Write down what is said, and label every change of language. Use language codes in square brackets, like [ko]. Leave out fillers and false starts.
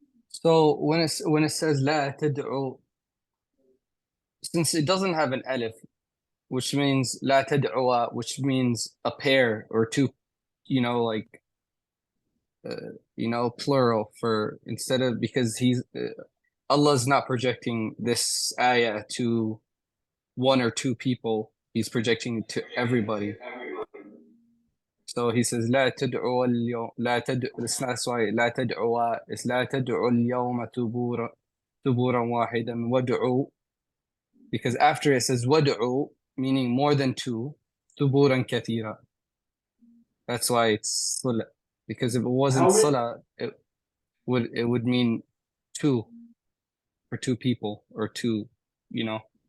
[en] So when it says [ar] لا تدعو, [en] since it doesn't have an alif, which means [ar] لا تدعوا, [en] which means a pair or two, you know, like plural for instead of, because Allah's not projecting this ayah to one or two people, he's projecting it to everybody. So he says [ar] لا تدعوا اليوم لا تدعوا, [en] it's not sorry, [ar] لا تدعوا, [en] it's [ar] لا تدعوا اليوم ثبورا واحدا وادعوا, [en] because after it says [ar] وادعوا, [en] meaning more than two, [ar] ثبورا كثيرا. [en] That's why it's صلة, because if it wasn't صلة, it would mean two, for two people, or two, you know.